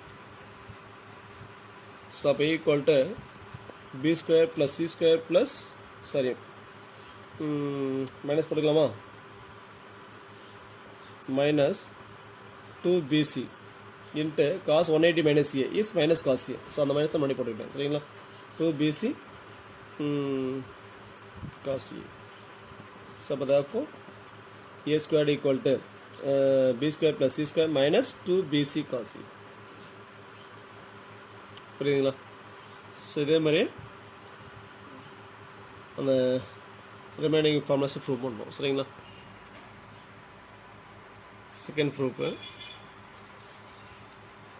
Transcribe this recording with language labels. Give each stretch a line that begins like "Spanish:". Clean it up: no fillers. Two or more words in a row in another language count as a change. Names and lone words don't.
Tamil: ஸோ அப்போ
English: equal to b square plus c square plus
Tamil: சி ஸ்கொயர் ப்ளஸ் சரி மைனஸ் போட்டுக்கலாமா?
English: minus 2bc into cos 180 minus a is minus cos a.
Tamil: ஸோ அந்த மைனஸ் தான் பண்ணி போட்டுக்கிட்டேன். சரிங்களா?
English: 2bc cos e. So therefore a squared equal to b square plus c square minus 2bc cos e.
Tamil: புரியுதுங்களா? ஸோ இதே மாதிரி அந்த
English: remaining formulas
Tamil: ப்ரூவ் பண்ணுறோம். சரிங்களா?
English: second proof.